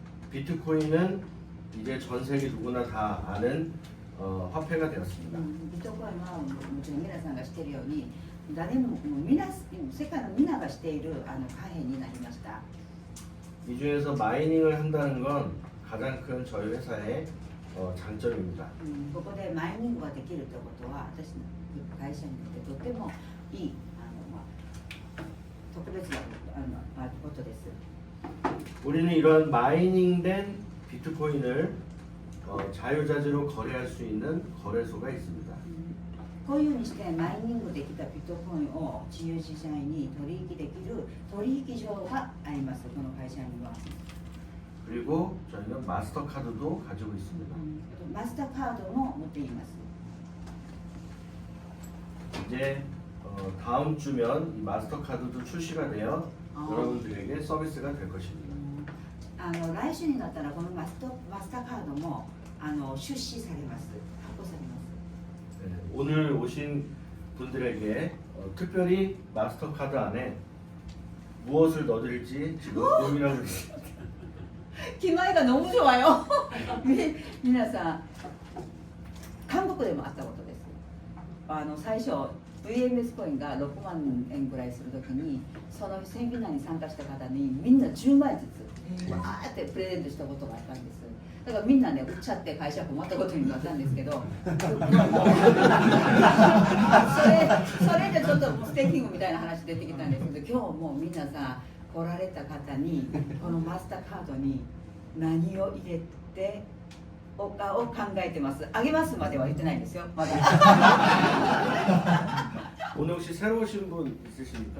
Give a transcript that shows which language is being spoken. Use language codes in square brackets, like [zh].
[ko] 비트코인은 이제 전 세계 누구나 다 아는 화폐가 되었습니다. [ja] ビットコインはもちろん皆さんが知っているように誰も世界の皆が知っている貨幣になりました。 [ko] 이 중에서 마이닝을 한다는 건 가장 큰 저희 회사의 장점입니다. [ja] ここでマイニングができるということは私の会社にとってとてもいい特別なことです。 [ko] 우리는 이런 마이닝된 비트코인을 자유자재로 거래할 수 있는 거래소가 있습니다. [ja] こういうふうにしてマイニングできたビットコインを自由自在に取引できる取引所があります。この会社には。 [ko] 그리고 저희는 마스터카드도 가지고 있습니다. [ja] マスターカードも持っています。 [ko] 이제 다음 주면 이 마스터카드도 출시가 되어 여러분들에게 서비스가 될 것입니다. [ja] 来週になったらこのマスターカードも出資されます。発行されます。 [ko] 네, 오늘 오신 분들에게 특별히 마스터카드 안에 무엇을 넣어드릴지 지금 고민하고 있습니다. [ja] 気前が [ko] 너무 좋아요. [ja] 皆さん韓国でもあったことです。最初 VMS コインが6万円ぐらいするときにそのセミナーに参加した方にみんな10万円ずつわーってプレゼントしたことがあったんです。だからみんなね売っちゃって会社困ったことになったんですけどそれでちょっとステーキングみたいな話出てきたんですけど今日もう皆さん来られた方にこのマスターカードに何を入れておかを考えてます。あげますまでは言ってないんですよ。まだ。 [ko] 오늘 혹시 새로 오신 분 있으십니까?